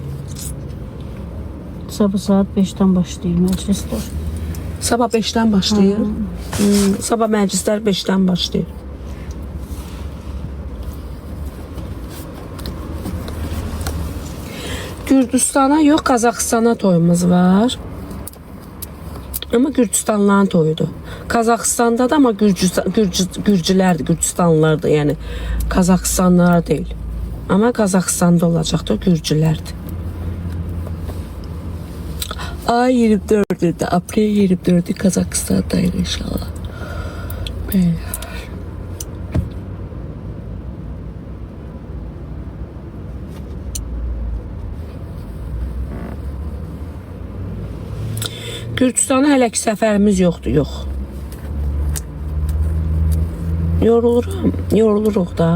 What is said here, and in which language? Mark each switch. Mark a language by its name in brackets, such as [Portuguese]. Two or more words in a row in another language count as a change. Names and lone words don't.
[Azerbaijani] Sabah saat 5-dən başlayır məclislər. Sabah 5'ten başlayır. Sabah məclislər 5'ten başlayır. Gürcüstana yox, Qazaxıstana toyumuz var. [Turkish] Ama Gürcüstanlıların toyudur. Kazakistan'da da ama Gürcülerdi, Gürcüstanlılardı yani. Kazakistanlılar değil. Ama Kazakistan'da olacaktı, Gürcülerdi. Ay 24'ünde, April 24'ü Kazakistan'daydı inşallah. Böyle. [Azerbaijani] Gürcüstana hələ ki səfərimiz yoxdur, yox. Yoruluruq da.